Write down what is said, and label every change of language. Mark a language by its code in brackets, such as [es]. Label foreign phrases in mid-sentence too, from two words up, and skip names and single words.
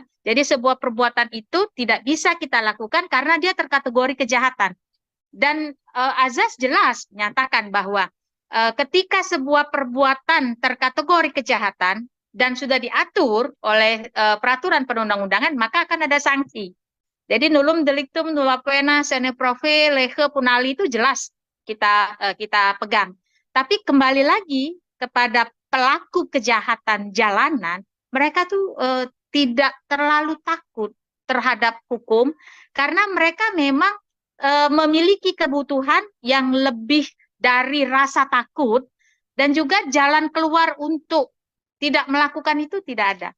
[id] Jadi sebuah perbuatan itu tidak bisa kita lakukan karena dia terkategori kejahatan. Dan azas jelas menyatakan bahwa ketika sebuah perbuatan terkategori kejahatan dan sudah diatur oleh peraturan perundang-undangan, maka akan ada sanksi. Jadi [la] nullum delictum nulla pena sine prove lege punali [id] itu jelas kita pegang. Tapi kembali lagi kepada pelaku kejahatan jalanan, mereka tuh tidak terlalu takut terhadap hukum karena mereka memang memiliki kebutuhan yang lebih dari rasa takut dan juga jalan keluar untuk tidak melakukan itu tidak ada.